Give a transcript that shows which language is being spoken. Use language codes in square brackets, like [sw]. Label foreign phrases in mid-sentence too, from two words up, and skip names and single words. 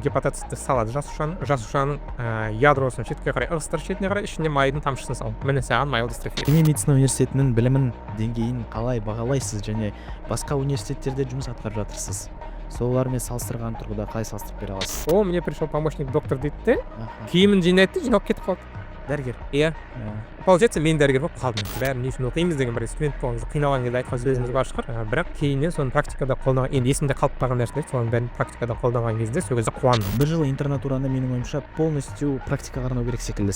[kk] Гепатоцитті салады жасушаның ядросын шетке қарай ығыстыр, шетіне қарай ішіне майдың тамшысын сал. Міне саған майлдистрофия. Семей медицина университетінің білімін деңгейін қалай бағалайсыз және басқа университеттерде жұмыс атқарып жатырсыз? Солармен салыстырған тұрғыда қалай салыстырып бере аласыз? [ru] О, мне пришел помощник доктор [kk] дейді де, киімін жинайды, жинап кетіп қалды. Дәрігер. Иә. Получается, мен дәрігер болып қалдым. Бәрін не үшін оқимыз деген бір студент болғанымызда қиналған кезде айтқан сөзіміз бар шығар. Бірақ кейіннен соны практикада қолданған, енді есімде қалып қалған нәрселер, соның бәрін практикада қолданған кезде сол кезде қуандым. Бір жыл интернатураны менің ойымша полностью практикаға арнау керек секілді.